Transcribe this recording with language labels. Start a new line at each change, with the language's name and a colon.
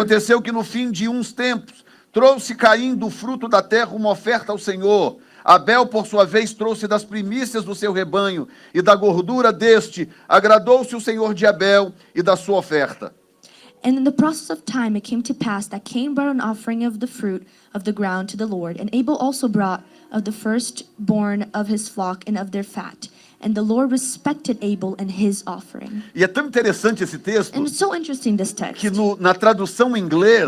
Portuguese: aconteceu que no fim de uns tempos, trouxe Caim do fruto da terra uma oferta ao Senhor. Abel, por sua vez, trouxe das primícias do seu rebanho, e da gordura deste agradou-se o Senhor de Abel e da sua oferta.
English: And in the process of time it came to pass that Cain brought an offering of the fruit of the ground to the Lord, and Abel also brought of the firstborn of his flock and of their fat. And the Lord respected Abel and his offering.
Portuguese: E é tão interessante esse texto
English: And it's so interesting, this text,
Portuguese: que na tradução em inglês,